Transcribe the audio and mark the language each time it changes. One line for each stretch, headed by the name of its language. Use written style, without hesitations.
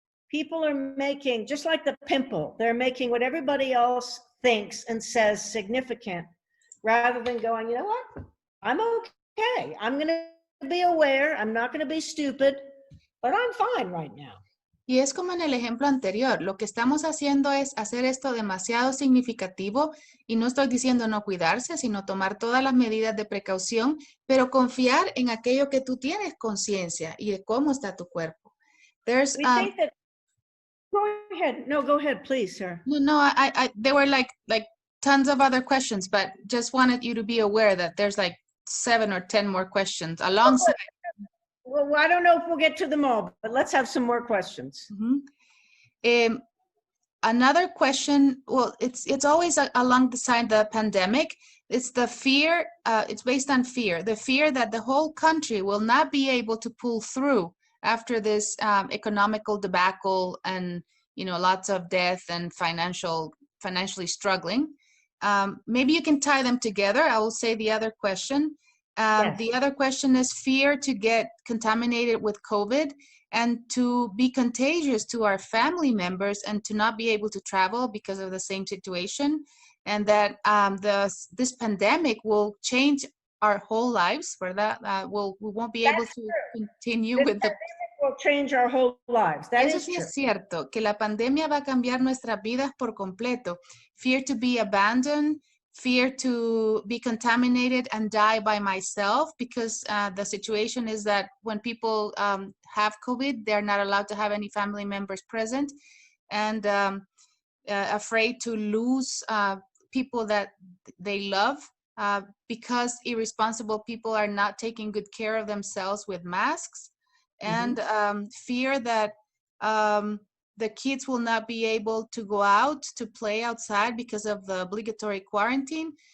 English: People are making, just like the pimple, they're making what everybody else thinks and says significant, rather than going, you know what, I'm okay. I'm going to be aware. I'm not going to be stupid, but I'm fine right now.
Spanish: Y es como en el ejemplo anterior, lo que estamos haciendo es hacer esto demasiado significativo y no estoy diciendo no cuidarse, sino tomar todas las medidas de precaución, pero confiar en aquello que tú tienes conciencia y de cómo está tu cuerpo.
English: There's, We think that, go ahead. No, go ahead, please, sir. no, there were like tons of other questions, but just wanted you to be aware that there's like 7 or 10 more questions alongside. Well, I don't know if we'll get to them all, but let's have some more questions. Another question, well, it's always along the side of the pandemic. It's the fear, it's based on fear. The fear that the whole country will not be able to pull through after this economical debacle and, you know, lots of death and financially struggling. Maybe you can tie them together. I will say the other question. Yes. The other question is fear to get contaminated with COVID and to be contagious to our family members and to not be able to travel because of the same situation. And that this pandemic will change our whole lives, for that we won't be able to continue with the... Will change our whole lives. That
Spanish: Eso
English: is
Spanish: sí
English: true.
Spanish: es cierto, que la pandemia va a cambiar nuestras vidas por completo.
English: Fear to be abandoned, fear to be contaminated and die by myself, because the situation is that when people have COVID, they're not allowed to have any family members present, and afraid to lose people that they love because irresponsible people are not taking good care of themselves with masks, and fear that the kids will not be able to go out to play outside because of the obligatory quarantine.